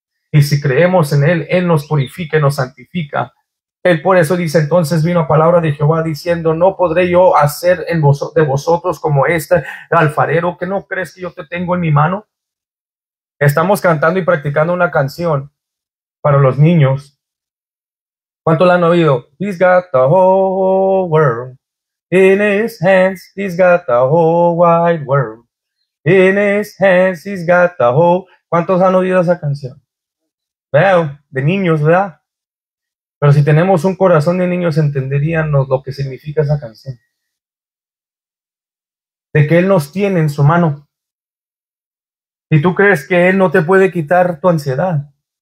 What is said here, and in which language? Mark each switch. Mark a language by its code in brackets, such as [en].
[es] Y si creemos en Él, Él nos purifica y nos santifica. Él por eso dice, entonces vino palabra de Jehová diciendo, no podré yo hacer de vosotros como este alfarero, que no crees que yo te tengo en mi mano. Estamos cantando y practicando una canción para los niños. ¿Cuánto la han oído? [en] He's got the whole world in his hands. He's got the whole wide world in his hands. He's got the whole... [es] ¿Cuántos han oído esa canción? Veo, de niños, ¿verdad? Pero si tenemos un corazón de niños entenderían lo que significa esa canción. De que Él nos tiene en su mano. Y tú crees que Él no te puede quitar tu ansiedad.